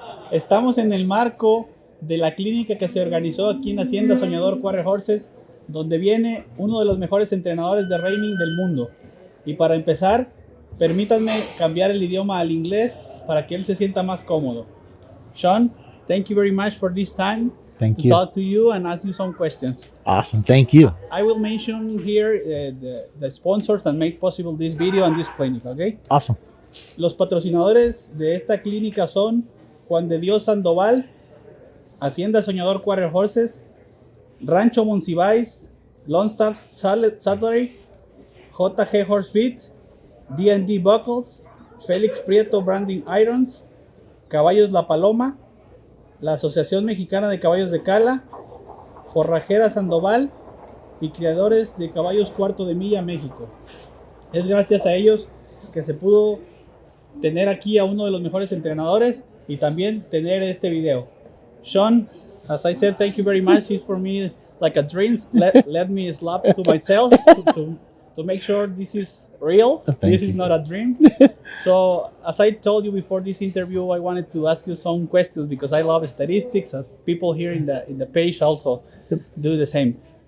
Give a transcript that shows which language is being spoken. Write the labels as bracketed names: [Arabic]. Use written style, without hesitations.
[Spanish] Estamos en el marco de la clínica que se organizó aquí en Hacienda Soñador Quarter Horses, donde viene uno de los mejores entrenadores de reining del mundo. Y para empezar, permítanme cambiar el idioma al inglés para que él se sienta más cómodo. [English] Shawn, thank you very much for this time Thank to you. talk to you and ask you some questions. Awesome. Thank you. I will mention here the sponsors that make possible this video and this clinic, okay? Awesome. [Spanish] Los patrocinadores de esta clínica son Juan de Dios Sandoval, Hacienda Soñador Quarter Horses, Rancho Monsiváis, Lone Star Saddlery, JG Horse Beat, D&D Buckles, Félix Prieto Branding Irons, Caballos La Paloma, la Asociación Mexicana de Caballos de Cala, Forrajera Sandoval y Criadores de Caballos Cuarto de Milla, México. Es gracias a ellos que se pudo tener aquí a uno de los mejores entrenadores y también tener este video. [English] Shawn, as I said, thank you very much. It's for me like a dream. Let me slap to myself to make sure this is real. This is not a dream. So, as I told you before this interview, I wanted to ask you some questions because I love statistics, and people here in the page also do the same.